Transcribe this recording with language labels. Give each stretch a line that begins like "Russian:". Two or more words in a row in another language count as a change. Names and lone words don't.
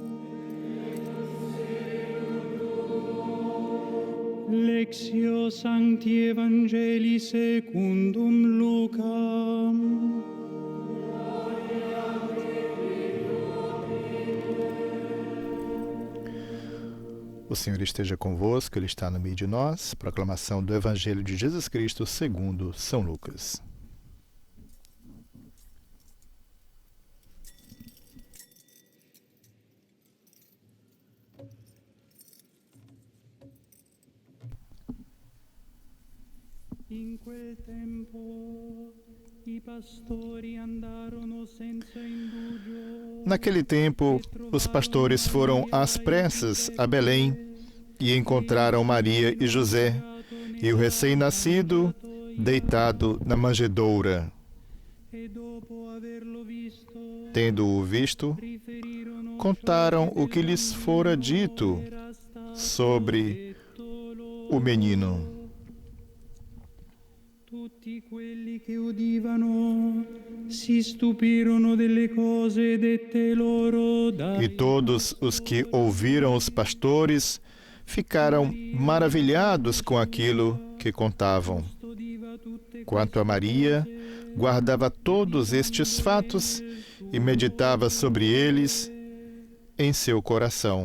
Latin: Lectio Sancti Evangelii secundum Lucam.
Portuguese: O Senhor esteja convosco, Ele está no meio de nós. Proclamação do Evangelho de Jesus Cristo segundo São Lucas.
Italian: In quel tempo i pastori andarono senza indugio.
Portuguese: Naquele tempo, os pastores foram às pressas a Belém e encontraram Maria e José e o recém-nascido deitado na manjedoura.
Italian: E dopo averlo visto,
Portuguese: Tendo-o visto,
Italian: riferirono
Portuguese: contaram o que lhes fora dito sobre o menino.
Italian: Tutti quelli che udivano si stupirono delle cose dette loro
Portuguese: E todos os que ouviram os pastores ficaram maravilhados com aquilo que contavam. Quanto a Maria, guardava todos estes fatos e meditava sobre eles em seu coração.